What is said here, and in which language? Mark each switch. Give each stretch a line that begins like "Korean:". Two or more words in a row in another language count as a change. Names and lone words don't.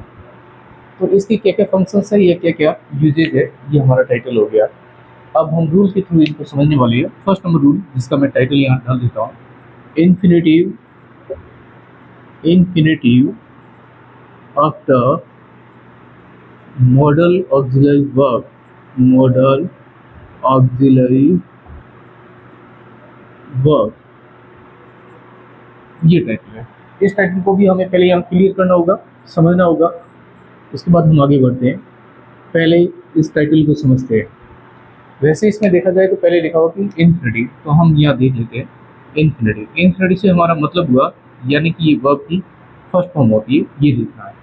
Hindi: तो इसके क्या क्या फंक्शंस है, ये क्या क्या यूजेज है, ये हमारा टाइटल हो गया। अब हम रूल के थ्रू इनको समझने वाले हैं।
English: first number rule,
Hindi: जिसका मैं टाइटल यहाँ डाल देता हूँ,
English: infinitive, infinitive after modal auxiliary verb, modal auxiliary verb,
Hindi: ये टाइटल है। इस टाइटल को भी हमें पहले यहाँ क्लियर करना होगा, समझना होगा, उसके बाद हम आगे बढ़ते हैं। पहले इस टाइटल को समझते हैं। वैसे इसमें देखा जाए तो पहले लिखा हुआ कि इन्फिनिटी, तो हम यहाँ देख लेते हैं। इन्फिनिटी, इन्फिनिटी से हमारा मतलब हुआ यानी कि ये वर्ब की
English: first form
Hindi: होती है, ये लिखना है।